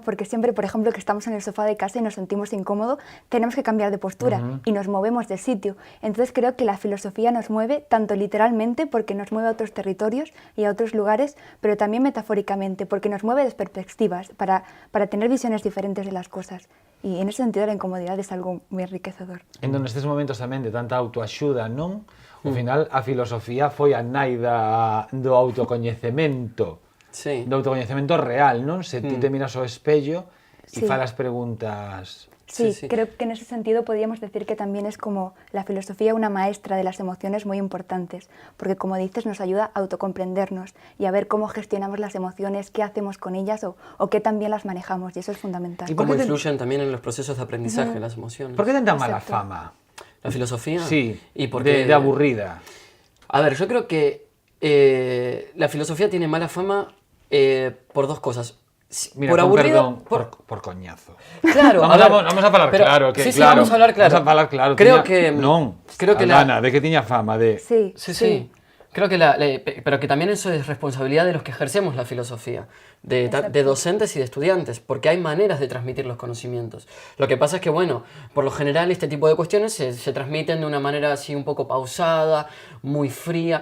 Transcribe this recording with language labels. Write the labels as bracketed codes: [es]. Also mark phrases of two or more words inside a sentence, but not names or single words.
[es] Porque siempre, por ejemplo, que estamos en el sofá de casa y nos sentimos incómodos, tenemos que cambiar de postura y nos movemos de sitio. Entonces creo que la filosofía nos mueve tanto literalmente, porque nos mueve a otros territorios y a otros lugares, pero también metafóricamente, porque nos mueve de perspectivas, para tener visiones diferentes de las cosas. Y en ese sentido la incomodidad es algo muy enriquecedor. [gl] En donde estes momentos tamén de tanta autoaxuda, non? Ao final, a filosofía foi a nai do autocoñecemento. [es] Sí. [gl] Do autocoñecemento real, non? Se ti te miras ao espello e [es] Sí. [gl] falas preguntas... [es] Sí, Sí. creo que en ese sentido podríamos decir que también es como la filosofía una maestra de las emociones muy importantes, porque como dices nos ayuda a autocomprendernos y a ver cómo gestionamos las emociones, qué hacemos con ellas o qué también las manejamos, y eso es fundamental. ¿Y por Cómo qué influyen también en los procesos de aprendizaje las emociones. [gl] Por que ten tan mala [es] Exacto. [gl] fama? [es] La filosofía. Sí, ¿Y por qué? de aburrida. A ver, yo creo que la filosofía tiene mala fama por dos cosas. Mira, por con aburrido, perdón, por coñazo. Claro, [gl] Vamos a falar [es] pero- claro, que sí, sí, claro. vamos a hablar claro. [gl] Vamos a falar claro. [es] Creo que [gl] Non, [es] creo que [gl] Aldana, de que tiña fama de... [es] Sí, Sí. Creo que pero que también eso es responsabilidad de los que ejercemos la filosofía, de docentes y de estudiantes, porque hay maneras de transmitir los conocimientos. Lo que pasa es que, bueno, por lo general este tipo de cuestiones se transmiten de una manera así un poco pausada, muy fría.